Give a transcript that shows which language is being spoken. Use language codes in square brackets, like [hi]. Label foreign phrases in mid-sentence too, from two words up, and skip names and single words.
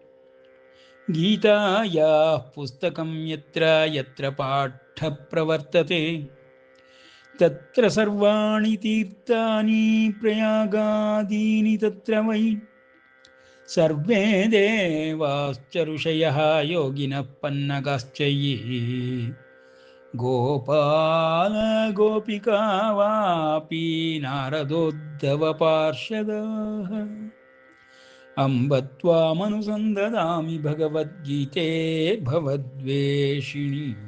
[sa] ಗೀತಾಯಾಃ ಪುಸ್ತಕಂ ಯತ್ರ ಯತ್ರ ಪಾಠ ಪ್ರವರ್ತತೆ ತತ್ರ ಸರ್ವಾಣಿ ತೀರ್ಥಾನಿ ಪ್ರಯಾಗಾದೀನಿ ತತ್ರ ವೈ ಸರ್ವೇ ದೇವಾಶ್ಚ ಋಷಯಃ ಯೋಗಿನಃ ಪನ್ನಗಾಶ್ಚ ಯೇ ಗೋಪಾಲ ಗೋಪಿಕಾ ವಾಪಿ ನಾರದೋದ್ಧವ ಪಾರ್ಷದ ಅಂಬ ತ್ವಾಮನುಸಂದದಾಮಿ ಭಗವದ್ಗೀತೆ ಭವದ್ವೇಷಿಣಿ.